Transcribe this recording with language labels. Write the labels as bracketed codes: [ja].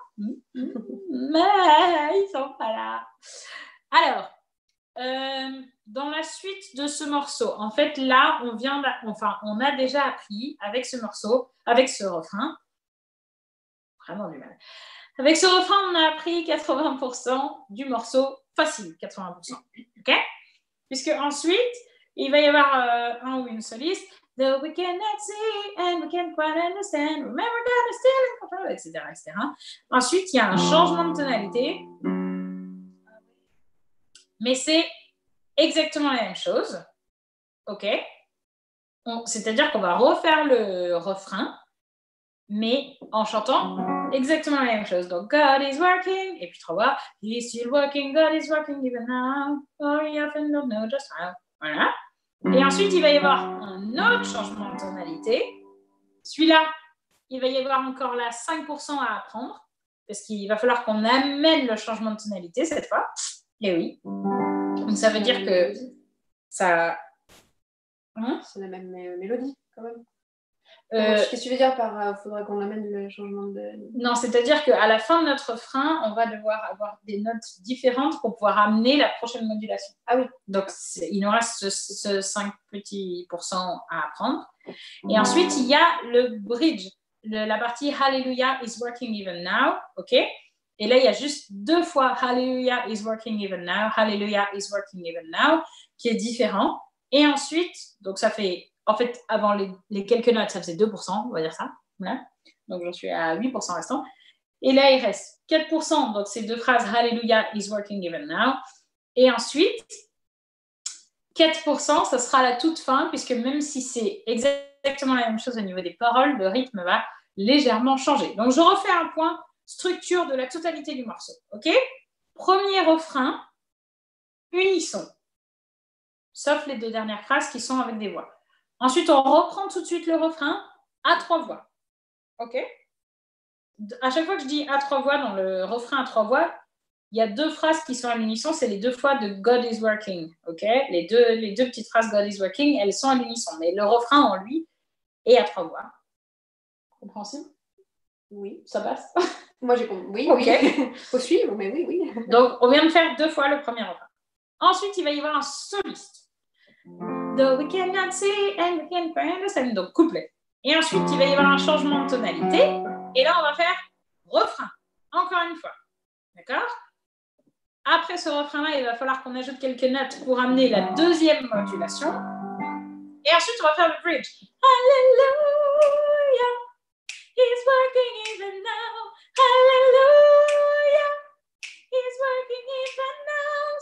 [fr] Mais ils sont pas là. Alors, dans la suite de ce morceau, en fait, là, on a déjà appris avec ce morceau, avec ce refrain, vraiment du mal. Avec ce refrain, on a appris 80% du morceau facile, 80%. OK? Puisque ensuite, il va y avoir un ou une soliste. [en] Though we cannot see and we can't quite understand, remember God is still in control, etc., etc. [fr] Ensuite, il y a un changement de tonalité. Mais c'est exactement la même chose. OK? C'est-à-dire qu'on va refaire le refrain, mais en chantant exactement la même chose. Donc, [en] God is working, [fr] et puis 3 fois, [en] He's still working, God is working even now, or he often don't know just how. [fr] Voilà. Et ensuite, il va y avoir un autre changement de tonalité. Celui-là, il va y avoir encore là 5% à apprendre, parce qu'il va falloir qu'on amène le changement de tonalité cette fois. Et oui. Donc, ça veut dire que ça... C'est la même mélodie, quand même. Qu'est-ce que tu veux dire par faudra qu'on amène le changement de... Non, c'est-à-dire qu'à la fin de notre refrain, on va devoir avoir des notes différentes pour pouvoir amener la prochaine modulation. Ah oui. Donc, il nous reste ce 5 petits pourcents à apprendre. Et ensuite, il y a le bridge, la partie [en] Hallelujah is working even now. [fr] OK? Et là, il y a juste 2 fois [en] Hallelujah is working even now, Hallelujah is working even now, [fr] qui est différent. Et ensuite, donc ça fait... En fait, avant les quelques notes, ça faisait 2%, on va dire ça. Voilà. Donc, j'en suis à 8% restant. Et là, il reste 4%. Donc, c'est 2 phrases, [en] Hallelujah is working even now. [fr] Et ensuite, 4%, ça sera à la toute fin, puisque même si c'est exactement la même chose au niveau des paroles, le rythme va légèrement changer. Donc, je refais un point structure de la totalité du morceau. OK? Premier refrain, unisson. Sauf les 2 dernières phrases qui sont avec des voix. Ensuite, on reprend tout de suite le refrain à 3 voix. OK? À chaque fois que je dis à 3 voix, dans le refrain à 3 voix, il y a 2 phrases qui sont à l'unisson. C'est les 2 fois de [en] God is working. [fr] OK? Les deux petites phrases God is working, elles sont à l'unisson. Mais le refrain en lui est à 3 voix. Compréhensible? Oui. Ça passe? Moi, j'ai compris. Oui, okay. Oui. Faut suivre, mais oui, oui. Donc, on vient de faire 2 fois le premier refrain. Ensuite, il va y avoir un soliste. [en] Though we cannot see and we can't understand. [fr] Donc, couplet. Et ensuite, il va y avoir un changement de tonalité. Et là, on va faire refrain. Encore une fois. D'accord? Après ce refrain-là, il va falloir qu'on ajoute quelques notes pour amener la deuxième modulation. Et ensuite, on va faire le bridge. [en] Hallelujah, he's working even now. Hallelujah, he's working even now.